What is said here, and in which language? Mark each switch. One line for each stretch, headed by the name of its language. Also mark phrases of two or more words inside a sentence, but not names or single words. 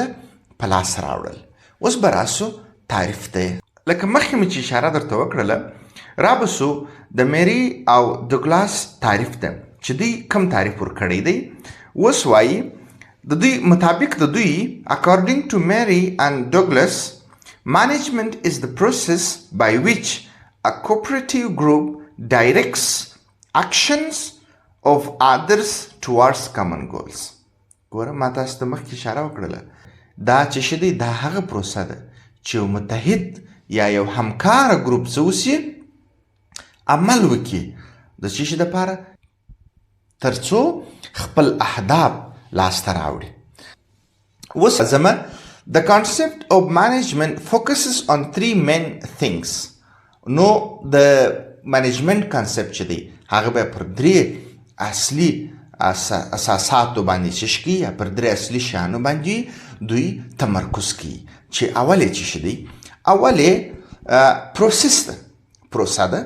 Pashto: په لاس راوړل. اوس به راسو تعریف ته. لکه مخکې مې چې اشاره درته وکړله، رابسو د میری او دوګلاس تعریف ته چې دوی کم تعریف ورکړی دی. اوس وایي د دوی مطابق د دوی
English: according to Mary and Douglas, management is the process by which a cooperative group directs actions of others towards common goals.
Pashto: ګوره ما تاسو ته مخکې اشاره وکړله، دا چې شدی دا هغه پروسه ده چې یو متحد یا یو همکاره ګروپ څه وسي، عمل وکړي د څه شي دپاره؟ تر څو خپل اهداف لاسته راوړي. اوس زمه
English: The concept of management focuses on three main things.
Pashto: نو د
English: management concept
Pashto: چې دی هغه به پر درې اصلي اساساتو باندې چشکی یا پر درې اصلي شیانو باندې دوی تمرکز کوي. چې اول یې څه دی؟ اول یې پروسس ده، پروسه ده.